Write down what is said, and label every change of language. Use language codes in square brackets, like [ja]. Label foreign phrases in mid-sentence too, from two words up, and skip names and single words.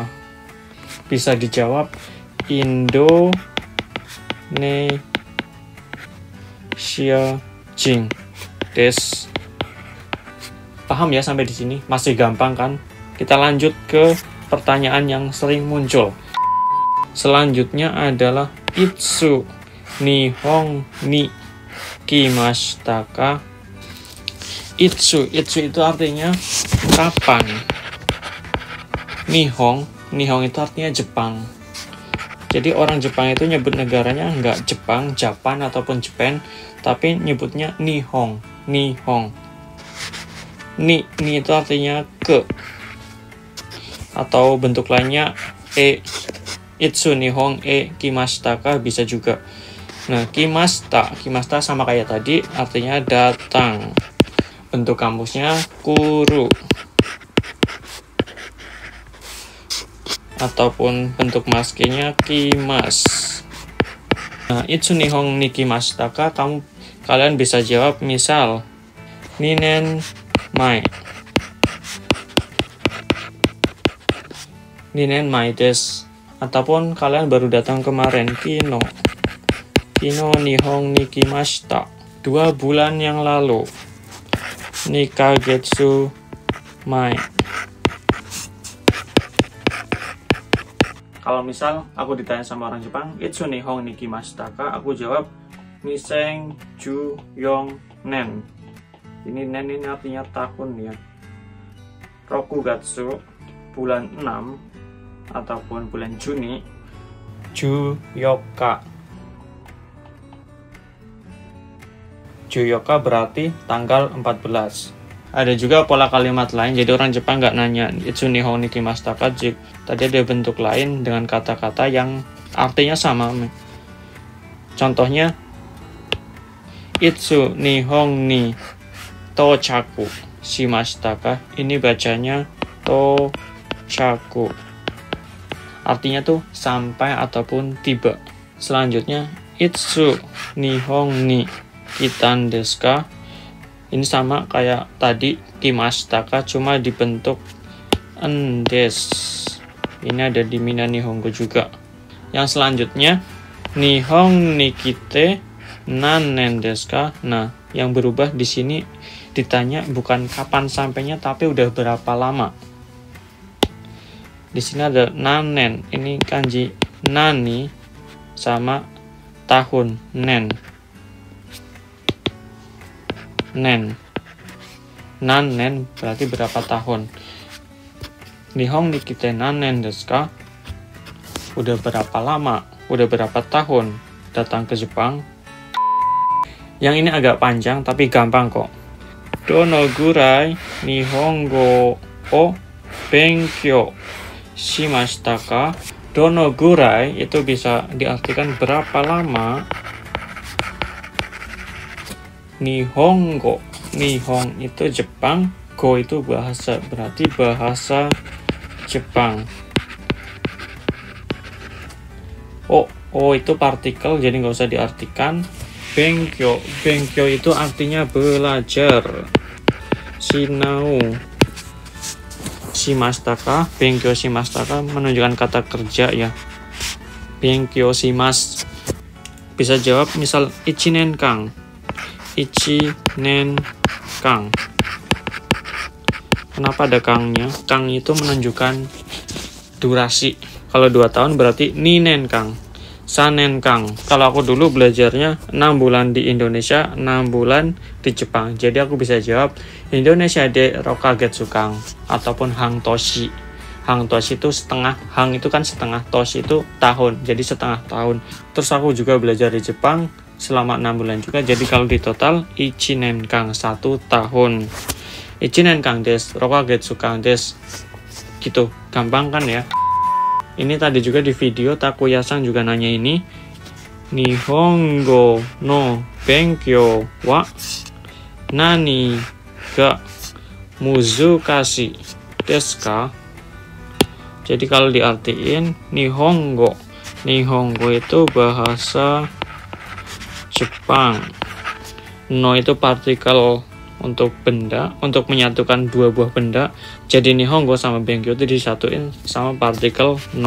[id] Bisa dijawab Indonesia [ja] 人です. [id] Paham ya sampai di sini? Masih gampang kan? Kita lanjut ke pertanyaan yang sering muncul. Selanjutnya adalah [ja] いつ日本に来ましたか. [id] Itsu itu artinya kapan. Nihong itu artinya Jepang. Jadi orang Jepang itu nyebut negaranya nggak Jepang, Japan ataupun Japan, tapi nyebutnya Nihong. Ni itu artinya ke. Atau bentuk lainnya [ja] いつ日本来ましたか [id] bisa juga. Nah, kimashita sama kayak tadi artinya datang. Bentuk kamusnya kuru. Ataupun bentuk maskinya kimas. Nah, [ja] いつ日本に来ましたか, [id] kalian bisa jawab misal [ja] 2年前. 2年前です. [id] Ataupun kalian baru datang kemarin, [ja] 昨日日本に来ました. [id] 2 bulan yang lalu. [ja] 2ヶ月前. [id] Kalau misal aku ditanya sama orang Jepang, [ja] いつ日本に来ましたか, [id] aku jawab [ja] 二千十四年. [id] Ini nen ini artinya tahun ya. Rokugatsu bulan 6 ataupun bulan Juni. Juyoka berarti tanggal 14. Ada juga pola kalimat lain, jadi orang Jepang nggak nanya [ja] いつ日本に来ましたか, [id] tadi ada bentuk lain dengan kata-kata yang artinya sama. Contohnya [ja] いつ日本に到着しましたか, [id] ini bacanya tochaku, artinya tuh sampai ataupun tiba. [ja] Selanjutnya いつ日本に来たんですか, [id] ini sama kayak tadi [ja] 来ましたか, [id] cuma dibentuk endes. Ini ada di Mina Nihongo juga. Yang selanjutnya [ja] 日本に来て何年ですか. [id] Nah, yang berubah di sini ditanya bukan kapan sampainya tapi udah berapa lama. Di sini ada nanen. Ini kanji nani sama tahun nen. Nanen berarti berapa tahun. [ja] 日本に来て何年ですか? [id] Udah berapa lama? Udah berapa tahun datang ke Jepang? Yang ini agak panjang tapi gampang kok. [ja] どのぐらい日本語を勉強しましたか? どのぐらい [id] itu bisa diartikan berapa lama. Nihongo, nihong itu Jepang, go itu bahasa, berarti bahasa Jepang. Oh itu partikel, jadi nggak usah diartikan. Benkyou itu artinya belajar. [ja] Shinau しましたか、勉強しましたか [id] menunjukkan kata kerja ya. [ja] 勉強します. [id] Bisa jawab misal [ja] 1年間. 1年間. [id] Kenapa ada kangnya? Kang itu menunjukkan durasi. Kalau 2 tahun berarti [ja] 2年間. 3年間. [id] Kalau aku dulu belajarnya 6 bulan di Indonesia, 6 bulan di Jepang. Jadi aku bisa jawab [ja] インドネシアで六ヶ月間 ataupun 半年. 半年 [id] itu setengah, hang itu kan setengah, toshi itu tahun. Jadi setengah tahun. Terus aku juga belajar di Jepang selama 6 bulan juga. Jadi kalau di total [ja] 1年間, [id] 1 tahun. [ja] 一年間です、6ヶ月間です. [id] Gitu, gampang kan ya? Ini tadi juga di video Takuya-san juga nanya ini. [ja] 日本語の勉強は何が難しいですか? [id] Jadi kalau diartiin Nihongo itu bahasa Jepang. No itu partikel untuk benda, untuk menyatukan dua buah benda. Jadi Nihongo sama Benkyou itu disatuin sama partikel no.